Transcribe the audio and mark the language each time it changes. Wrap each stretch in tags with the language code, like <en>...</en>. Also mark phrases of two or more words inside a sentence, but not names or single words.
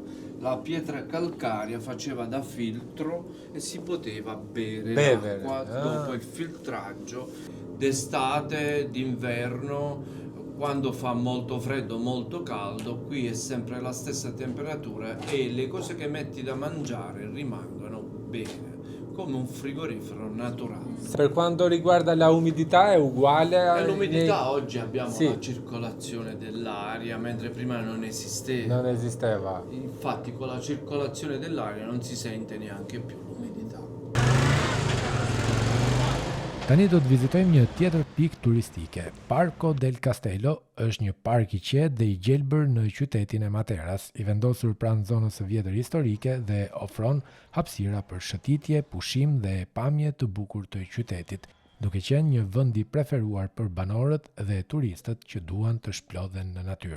<it>La pietra calcarea faceva da filtro e si poteva bere l'acqua dopo il filtraggio d'estate, d'inverno, quando fa molto freddo, molto caldo, qui è sempre la stessa temperatura e le cose che metti da mangiare rimangono bene, come un frigorifero naturale. Per quanto riguarda la umidità è uguale E l'umidità oggi abbiamo la circolazione dell'aria, mentre prima non esisteva. Non esisteva. Infatti con la circolazione dell'aria non si sente neanche più l'umidità.</it> <sq>Tani do të vizitojmë një tjetër pikë turistike. Parco del Castello është një park i qetë dhe i gjelbër në qytetin e Materas, i vendosur pranë zonës së vjetër historike dhe ofron hapësira për shëtitje, pushim dhe pamje të bukur të qytetit, duke qenë një vend i preferuar për banorët dhe turistët që duan të shplodhen në natyrë.</sq>